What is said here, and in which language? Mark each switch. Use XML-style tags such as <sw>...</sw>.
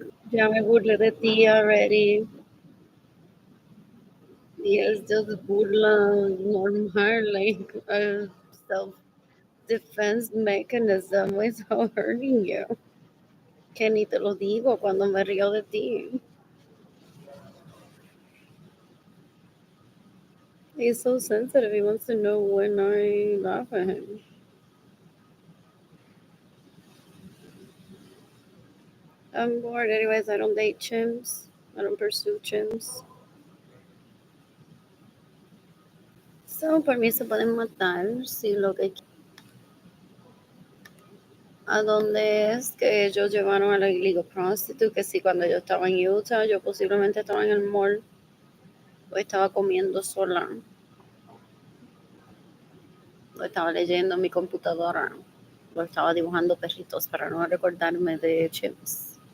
<es>Ya me burlé de ti</es> <en>already.</en> <es>Y es</es> <en>just</en> <es>burla normal,</es> <en>like a self-defense mechanism without hurting you.</en> <es>Que ni te lo digo cuando me río de ti.</es> <en>He's so sensitive. He wants to know when I laugh at him. I'm bored. Anyways, I don't date chimps. I don't pursue chimps.</en> <es>So, por mí se pueden matar si lo que... ¿A dónde es que ellos llevaron a la</es> <en>illegal prostitute?</en> <es>Que si cuando yo estaba en Utah, yo posiblemente estaba en el mall o estaba comiendo sola o estaba leyendo en mi computadora o estaba dibujando perritos para no recordarme de chimps.</es>